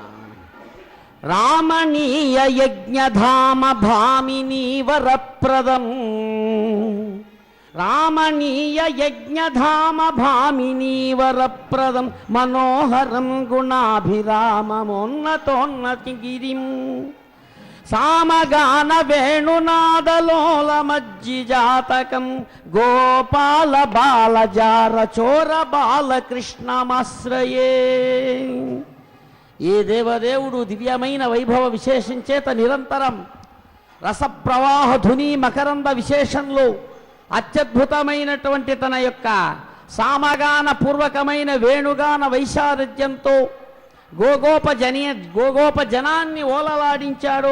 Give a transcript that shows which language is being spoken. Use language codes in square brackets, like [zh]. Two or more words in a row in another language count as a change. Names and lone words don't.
[sa] रामणीय यज्ञधाम भामिनी वरप्रदं रामणीय यज्ञधाम भामिनी वरप्रदं मनोहरं गुणाभिराममोन्नतोन्नतिगिरिं सामगान वेणुनादलोलमज्जिजातकं गोपाल बालजार चोर बालकृष्णमाश्रये. [te] ఏ దేవదేవుడు దివ్యమైన వైభవ విశేషం చేత నిరంతరం రసప్రవాహ ధుని మకరంద విశేషంలో అత్యద్భుతమైనటువంటి తన యొక్క సామగాన పూర్వకమైన వేణుగాన వైశారథ్యంతో గోగోప జనాన్ని ఓలలాడించాడు.